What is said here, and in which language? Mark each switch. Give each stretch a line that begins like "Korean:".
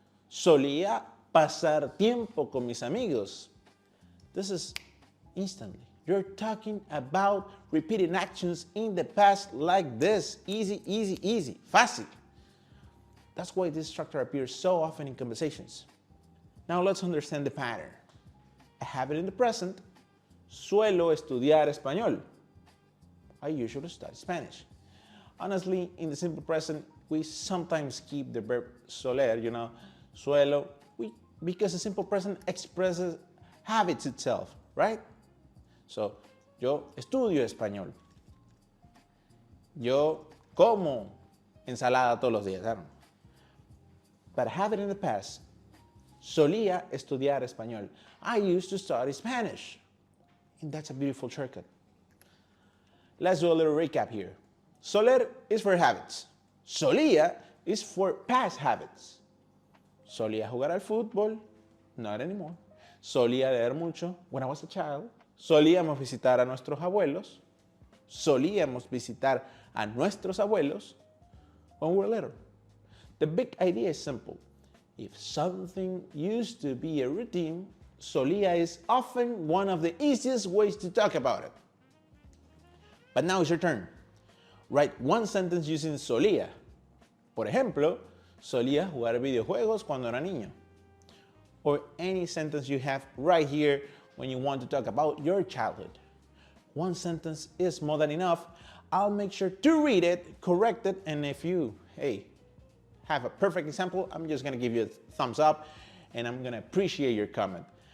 Spanish: Solía pasar tiempo con mis amigos.
English: This is instantly. You're talking about repeating actions in the past like this. Easy, easy, easy. Fácil. That's why this structure appears so often in conversations. Now let's understand the pattern. I have it in the present.
Spanish: Suelo estudiar español.
English: I usually study Spanish. Honestly, in the simple present, we sometimes keep the verb soler, suelo, because the simple present expresses habits itself, right?
Spanish: So, yo estudio español. Yo como ensalada todos los días.
English: But I have it in the past. Solía estudiar español. I used to study Spanish. And that's a beautiful shortcut. Let's do a little recap here. Soler is for habits. Solía is for past habits.
Spanish: Solía jugar al fútbol, not anymore. Solía leer mucho when I was a child. Solíamos visitar a nuestros abuelos. Solíamos visitar a nuestros abuelos when we were little.
English: The big idea is simple. If something used to be a routine, solía is often one of the easiest ways to talk about it. But now it's your turn. Write one sentence using solía.
Spanish: Por ejemplo, solía jugar videojuegos cuando era niño.
English: Or any sentence you have right here when you want to talk about your childhood. One sentence is more than enough. I'll make sure to read it, correct it, and if you, have a perfect example, I'm just gonna give you a thumbs up and I'm gonna appreciate your comment.